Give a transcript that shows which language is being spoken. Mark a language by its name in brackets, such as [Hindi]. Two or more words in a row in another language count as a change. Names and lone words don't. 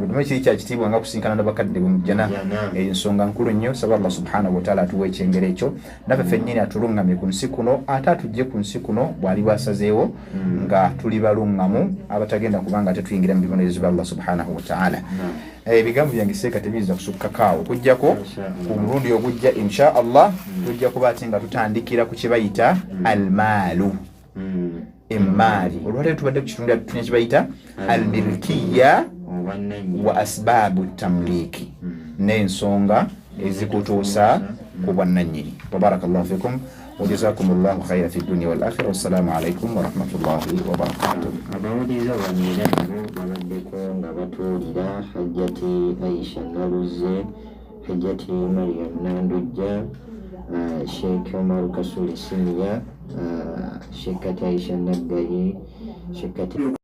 [Ganda] bwe kiri kya kitiibwa nga kusinkana n'abakadde bwe mujjana ensonga nkulu nnyo saba [Arabic] الله سبحانه وتعالى [Ganda] atuwa ekyengero ekyo naffe ffennyini atulungamye ku nsi kuno ate atujje ku nsi kuno bwali bwasazeewo nga tuli balungamu abatagenda kubanga ate tuyingira mu bibonerezo bya [Arabic] الله سبحانه وتعالى [Ganda] ebigambo byange seeka tebiyinza kusukkakaawo okujjako ku mulundi ogujja [Arabic] إن شاء الله [Ganda] tujja kuba ate nga tutandikira ku kye bayita almaalu emmaali olwaleero tubadde ku kitundu tunya kye bayita [Arabic] الملكية وأسباب التمليك [Ganda] n'ensonga ezikutuusa ku bwannannyini [Arabic] وبارك الله فيكم وجزاكم الله خيرا في الدنيا والآخرة والسلام عليكم ورحمة الله وبركاته [Ganda] abawuliza banyera nabo babaddeko nga batuulira hajjati Aisha Naluze hajjati Mariam Nandujja Sheikh Omar Kasuli Senior Sheikh Aisha Naggayi Sheikh